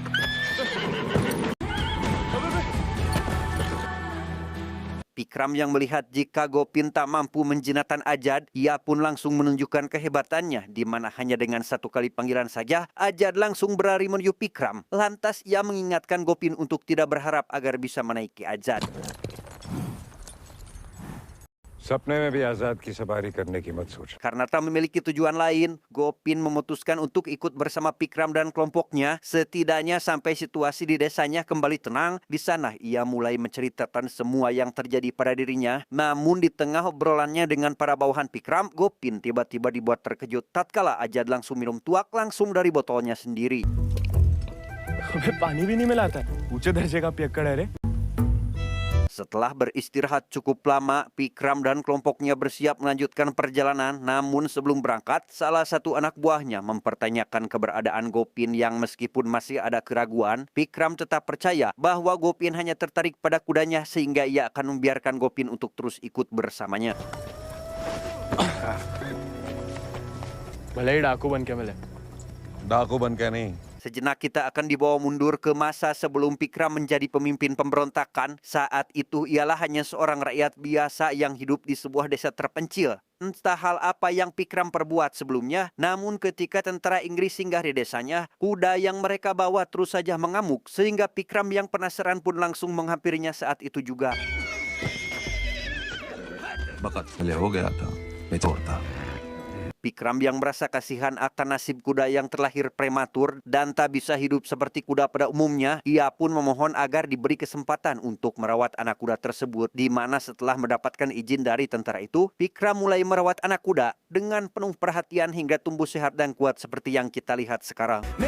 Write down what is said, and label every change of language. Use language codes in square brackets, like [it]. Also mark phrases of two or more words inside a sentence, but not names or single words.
[id] Pikram yang melihat jika Gopin tak mampu menjinakkan Ajad, ia pun langsung menunjukkan kehebatannya, di mana hanya dengan satu kali panggilan saja, Ajad langsung berlari menuju Pikram. Lantas ia mengingatkan Gopin untuk tidak berharap agar bisa menaiki Ajad. [hi] सपने में भी आजाद की सवारी करने की मत सोच। [id] Karena tak memiliki tujuan lain, Gopin memutuskan untuk ikut bersama Pikram dan kelompoknya, setidaknya sampai situasi di desanya kembali tenang. Di sana ia mulai menceritakan semua yang terjadi pada dirinya. Namun di tengah obrolannya dengan para bawahan Pikram, Gopin tiba-tiba dibuat terkejut tatkala Ajad langsung minum tuak langsung dari botolnya sendiri. [hi] तुम्हें पानी भी नहीं मिलाता है ऊंचे दर्जे का पियक्कड़ है रे [id] Setelah beristirahat cukup lama, Pikram dan kelompoknya bersiap melanjutkan perjalanan. Namun sebelum berangkat, salah satu anak buahnya mempertanyakan keberadaan Gopin yang meskipun masih ada keraguan, Pikram tetap percaya bahwa Gopin hanya tertarik pada kudanya sehingga ia akan membiarkan Gopin untuk terus ikut bersamanya. [hi] भले ही डाकू बन के मिले डाकू बन के नहीं। [id] Sejenak kita akan dibawa mundur ke masa sebelum Pikram menjadi pemimpin pemberontakan. Saat itu ialah hanya seorang rakyat biasa yang hidup di sebuah desa terpencil. Entah hal apa yang Pikram perbuat sebelumnya, namun ketika tentara Inggris singgah di desanya, kuda yang mereka bawa terus saja mengamuk, sehingga Pikram yang penasaran pun langsung menghampirinya saat itu juga. [hi] बकत पहले हो गया था मैं छोड़ता। [id] Pikram yang merasa kasihan akan nasib kuda yang terlahir prematur dan tak bisa hidup seperti kuda pada umumnya, ia pun memohon agar diberi kesempatan untuk merawat anak kuda tersebut, di mana setelah mendapatkan izin dari tentara itu, Pikram mulai merawat anak kuda dengan penuh perhatian hingga tumbuh sehat dan kuat seperti yang kita lihat sekarang.